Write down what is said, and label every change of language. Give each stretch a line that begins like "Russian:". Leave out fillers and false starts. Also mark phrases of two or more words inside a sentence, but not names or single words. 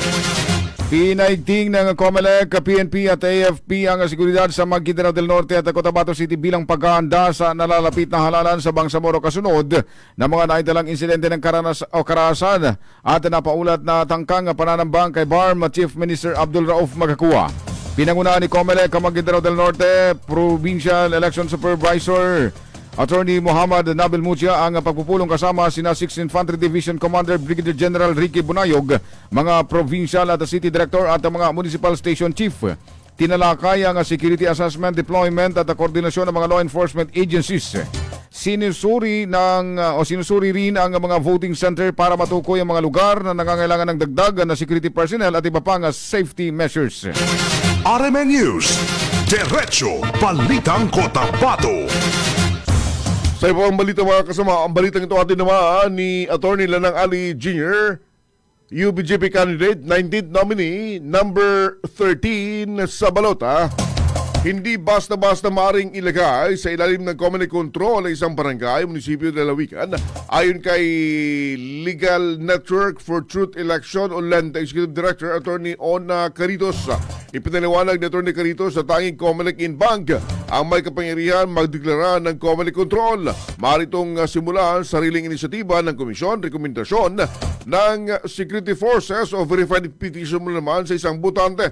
Filipino: Pinaigting ng COMELEC, PNP at AFP ang seguridad sa Maguindanao del Norte at Cotabato City bilang paghahanda sa nalalapit na halalan sa Bangsamoro kasunod na mga naitalang insidente ng karahasan at napaulat na tangkang pananambang kay BARM Chief Minister Abdul Rauf Magkakuwa. Pinangunahan ni COMELEC ang Maguindanao del Norte Provincial Election Supervisor Attorney Muhammad Nabil Mucia ang pagpupulong kasama sina 6th Infantry Division Commander Brigadier General Ricky Bunayog, mga provincial at
English: city director
Filipino: at mga
English: municipal station chief.
Filipino: Tinalakay ang
English: security assessment,
Filipino: deployment at koordinasyon ng mga
English: law enforcement agencies.
Filipino: Sinusuri rin ang mga
English: voting center
Filipino: para matukoy ang mga lugar na nangangailangan ng dagdag na
English: security personnel
Filipino: at iba pang
English: safety measures.
Filipino: RMN News. Diretso Balitang Cotabato. Sa ibang balita mga kasama, ang balitang ito atin naman ni Attorney Lanang Ali Jr., UBJP
English: candidate, 19th nominee,
Filipino: number 13 sa balota. Hindi basta-basta maring ilagay sa ilalim ng
English: common control
Filipino: ng isang barangay, munisipyo de Lawican, ayon kay Legal Network for Truth Election o LENT Executive Director Attorney Ona Caritos. Ipinaliwanag ni Attorney Caritos sa tanging COMELEC in bank ang may kapangyarihan magdeklara ng COMELEC control. Maritong simulan sariling inisyatiba ng komisyon, rekomendasyon ng
English: security forces
Filipino: o
English: verified petition
Filipino: mo naman sa isang butante.